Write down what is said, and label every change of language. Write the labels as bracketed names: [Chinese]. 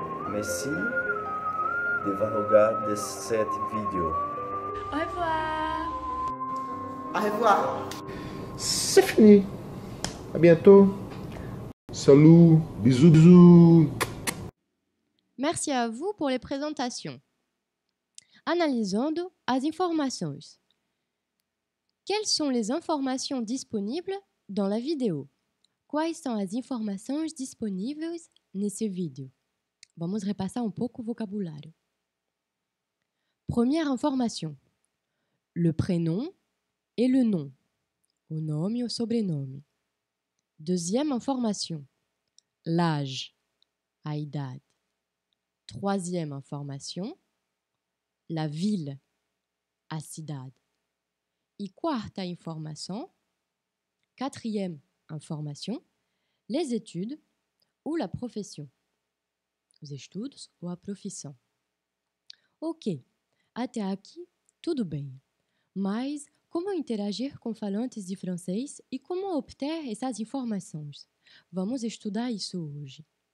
[French] Merci de regarder cette vidéo. Au revoir. Au revoir. C'est fini. À bientôt. Salut, bisous, bisous. Merci à vous pour les présentations. [Portuguese] Analisando as informações. [French] Quelles sont les informations disponibles dans la vidéo? [Portuguese] Quais são as informações disponíveis nesse vídeo? Vamos repassar um pouco o vocabulário. [French] Première information. Le prénom et le nom. [Portuguese] O nome e o sobrenome. [French] Deuxième information. L'âge. [Portuguese] A idade. [French] Troisième information. La ville. [Portuguese] A cidade. E quarta informação. [French] Quatrième information. Les études ou la profession. [Portuguese] Os estudos ou a profissão. Ok, até aqui tudo bem. Mas como interagir com falantes de francês e como obter essas informações? Vamos estudar isso hoje.